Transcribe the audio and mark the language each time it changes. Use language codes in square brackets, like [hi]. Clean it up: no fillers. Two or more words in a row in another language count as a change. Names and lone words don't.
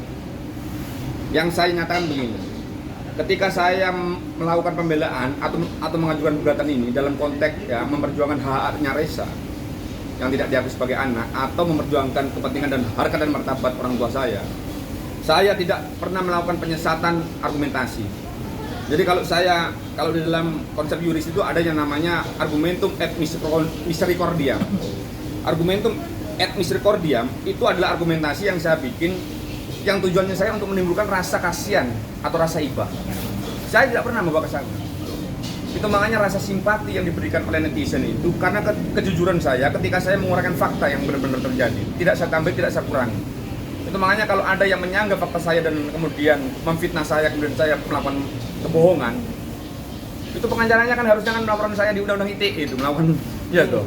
[id] Yang saya nyatakan begini, ketika saya melakukan pembelaan atau mengajukan gugatan ini dalam konteks ya memperjuangkan hak-haknya Resa yang tidak diakui sebagai anak, atau memperjuangkan kepentingan dan harkat dan martabat orang tua saya tidak pernah melakukan penyesatan argumentasi. Jadi kalau di dalam konsep yuris itu ada yang namanya [la] argumentum et misericordiam. Argumentum et misericordiam [id] itu adalah argumentasi yang saya bikin, yang tujuannya saya untuk menimbulkan rasa kasihan atau rasa iba. Saya tidak pernah membawa ke sana. Itu makanya rasa simpati yang diberikan oleh netizen itu karena kejujuran saya ketika saya menguraikan fakta yang benar-benar terjadi. Tidak saya tambah, tidak saya kurangi. Itu makanya kalau ada yang menyanggah fakta saya dan kemudian memfitnah saya, kemudian saya melakukan kebohongan, itu pengacaranya kan harusnya kan melaporan saya di undang-undang ITE itu, melakukan ya toh.